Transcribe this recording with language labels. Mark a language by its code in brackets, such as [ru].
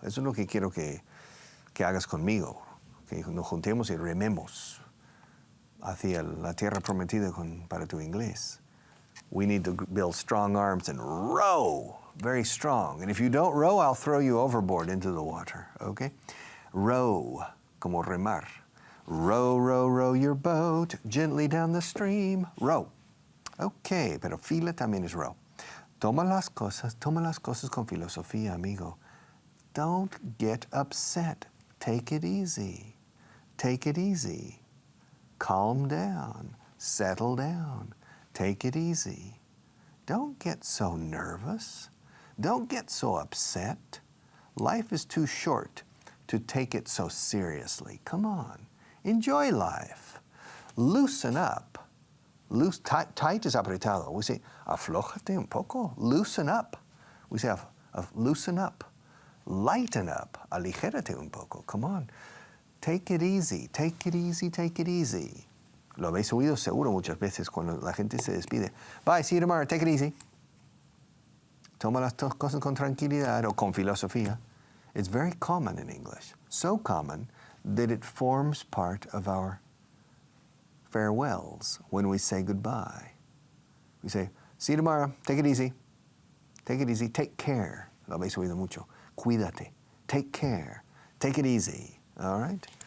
[es] Eso es lo que quiero que hagas conmigo. Que nos juntemos y rememos hacia la tierra prometida para tu inglés. [en] We need to build strong arms and row. Very strong. And if you don't row, I'll throw you overboard into the water. Okay? Row, [es] como remar. [en] Row, row, row your boat gently down the stream. Row. [es] Okay, pero fila también es row. Toma las cosas con filosofía, amigo. [en] Don't get upset. Take it easy. Take it easy. Calm down. Settle down. Take it easy. Don't get so nervous. Don't get so upset. Life is too short to take it so seriously. Come on. Enjoy life. Loosen up. Tight is apretado. We say, [es] aflójate un poco. [en] Loosen up. We say, loosen up. Lighten up. [es] Aligérate un poco. [en] Come on. Take it easy. Take it easy. Take it easy. [es] Lo habéis oído seguro muchas veces cuando la gente se despide. [en] Bye, see you tomorrow. Take it easy. [es] Toma las cosas con tranquilidad o con filosofía. [en] It's very common in English. So common that it forms part of our farewells when we say goodbye. We say, see you tomorrow. Take it easy. Take it easy. Take care. [es] Lo habéis oído mucho. Cuídate. [en] Take care. Take it easy. All right?